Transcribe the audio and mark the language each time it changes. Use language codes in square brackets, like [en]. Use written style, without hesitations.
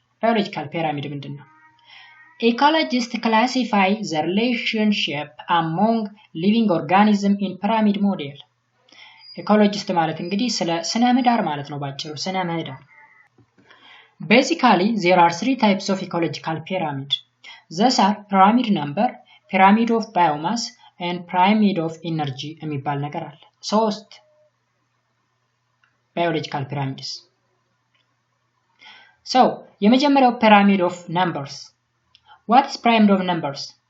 [en] Biological pyramid [am] ምንድነው? [en] Ecologists classify the relationship among living organisms in pyramid model. Ecologist [am] ማለት እንግዲህ ስነ ምህዳር [en] ማለት ነው ባጭሩ ስነ ምህዳር። Basically there are three types of ecological pyramid. These are pyramid number, pyramid of biomass and pyramid of energy [am] የሚባል ነገር አለ። ሶስት [en] biological pyramids. So, [am] የመጀመሪያው [en] pyramid of numbers. What is pyramid of numbers?